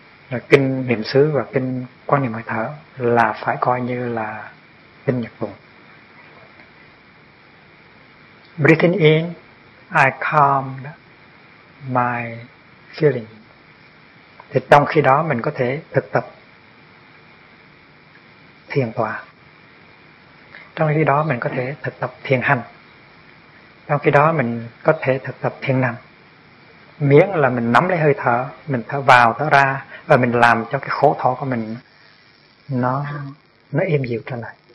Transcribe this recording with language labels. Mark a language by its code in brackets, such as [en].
[vi] Là kinh Niệm Xứ và kinh Quán Niệm Hơi Thở là phải coi như là kinh nhật tụng. [en] Breathing in, I calmed my feeling. [vi] Thì trong khi đó mình có thể thực tập thiền tọa. Trong khi đó mình có thể thực tập thiền hành. Trong khi đó mình có thể thực tập thiền nằm. Miễn là mình nắm lấy hơi thở, mình thở vào, thở ra, và mình làm cho cái khổ thọ của mình nó êm dịu trở lại.